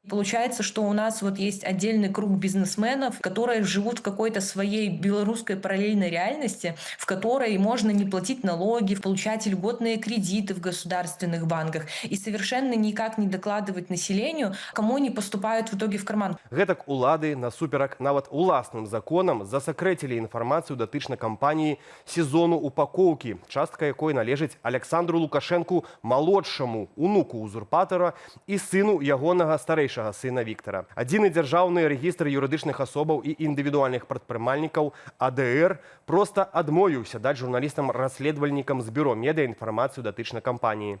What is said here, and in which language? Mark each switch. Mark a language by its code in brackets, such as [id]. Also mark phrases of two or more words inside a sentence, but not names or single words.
[ru] Получается, что у нас вот есть отдельный круг бизнесменов, которые живут в какой-то своей белорусской параллельной реальности, в которой можно не платить налоги, получать льготные кредиты в государственных банках и совершенно никак не докладывать населению, кому они поступают в итоге в карман. [be] Гэтак улады насуперак нават уласным законам засакрэцілі інфармацыю датычна кампаніі сезону упакоўкі, частка якой належыць Александру Лукашэнку малодшаму, унуку узурпатара і сыну ягонага старэйшага сына Віктара. Адзіны дзяржаўны рэгістр юрыдычных асобаў і індывідуальных прадпрымальнікаў АДР проста адмовіўся даць журналістам-расследавальнікам з бюро медыа інфармацыю датычна кампаніі.